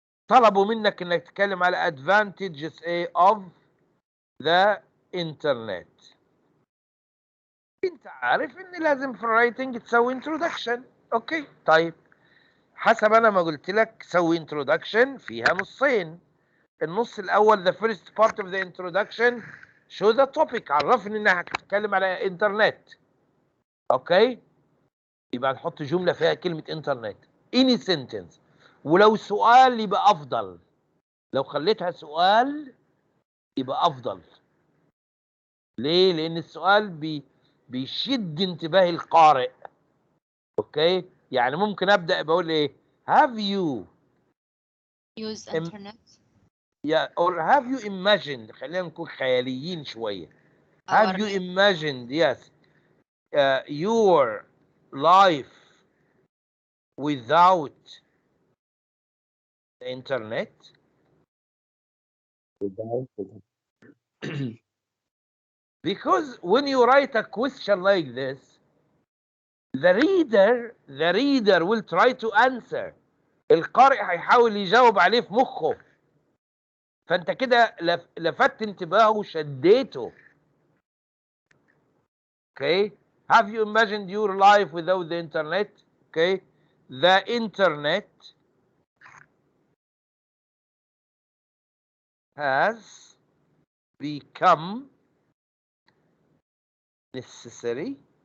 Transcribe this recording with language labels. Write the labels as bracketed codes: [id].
[ar] طلبوا منك انك تتكلم على advantages ايه [en] of the internet. [ar] انت عارف ان لازم في الرايتنج تسوي introduction. اوكي طيب، حسب انا ما قلت لك سوي introduction فيها نصين. النص الاول [en] the first part of the introduction show the topic، [ar] عرفني انك هتتكلم على انترنت. اوكي، يبقى نحط جمله فيها كلمه انترنت [en] any sentence. [ar] ولو سؤال يبقى افضل، لو خليتها سؤال يبقى افضل. ليه؟ لان السؤال بيشد انتباه القارئ. اوكي، يعني ممكن ابدا بقول ايه؟ [en] have you use internet or have you imagined، [ar] خلينا نكون خياليين شويه. [en] our have you imagined yes your life without the internet? Because when you write a question like this, the reader will try to answer. [ar] القارئ هيحاول يجاوب عليه في مخه، فانت كده لفت انتباهه وشديته. [en] Okay, have you imagined your life without the internet? Okay, the internet has become necessary.